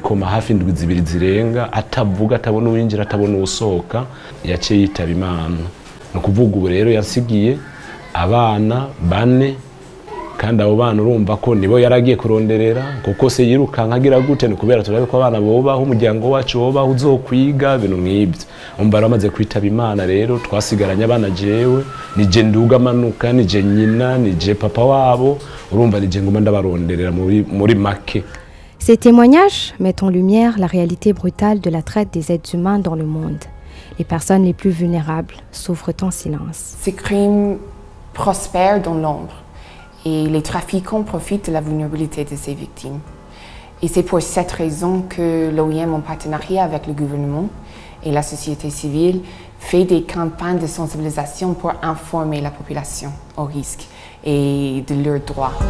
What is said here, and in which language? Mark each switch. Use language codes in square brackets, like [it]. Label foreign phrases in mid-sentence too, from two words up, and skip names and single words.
[rn] koma hafi 2 zirenga atavuga atabona uwinjira atabona usohoka yaciye yitaba Imana no kuvuga ubu rero yasigiye abana 4 kandi abo bana urumva ko nibo yaragiye kuronderera kuko se yirukanka agira gute no kubera turabe ko abana bobaho umuryango wacu wobaho uzokwiga bintu nk'ibyo umva ramaze kwitaba Imana rero twasigaranye abana jewe nije nduga manuka nije nyina nije papa wabo urumva nije ngoma ndabaronderera muri make. [fr] Ces témoignages mettent en lumière la réalité brutale de la traite des êtres humains dans le monde. Les personnes les plus vulnérables souffrent en silence. Ces crimes prospèrent dans l'ombre et les trafiquants profitent de la vulnérabilité de ces victimes. Et c'est pour cette raison que l'OIM, en partenariat avec le gouvernement et la société civile, fait des campagnes de sensibilisation pour informer la population aux risques et de leurs droits.